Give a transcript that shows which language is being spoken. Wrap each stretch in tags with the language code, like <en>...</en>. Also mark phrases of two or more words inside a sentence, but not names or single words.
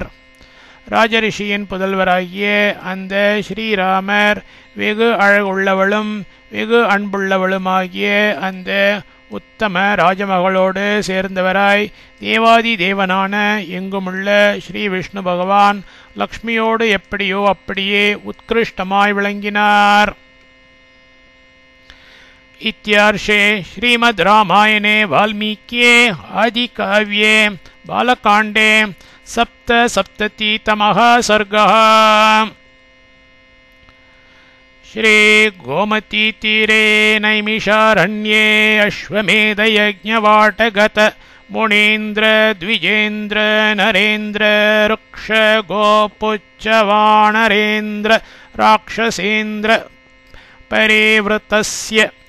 <ta>ராஜரிஷியின் புதல்வராகிய அந்த ஸ்ரீராமர் வெகு அழகுள்ளவளும் வெகு அன்புள்ளவளுமாகிய அந்த உத்தம ராஜமகளோடு சேர்ந்தவராய் தேவாதி தேவனான எங்குமுள்ள ஸ்ரீ விஷ்ணு பகவான் லக்ஷ்மியோடு எப்படியோ அப்படியே உத்கிருஷ்டமாய் விளங்கினார்.</ta> <sa>इत्यार्षे श्रीमद् रामायणे वाल्मीक्ये आदिकाव्ये बालकाण्डे सप्तसप्ततितमः सर्गः। श्रीगोमतीतीरे नैमिषारण्ये अश्वमेधयज्ञवाटगत मुनीन्द्र द्विजेन्द्र नरेन्द्र ऋक्ष गोपुच्छवानरेन्द्र राक्षसेन्द्र परिवृतस्य</sa>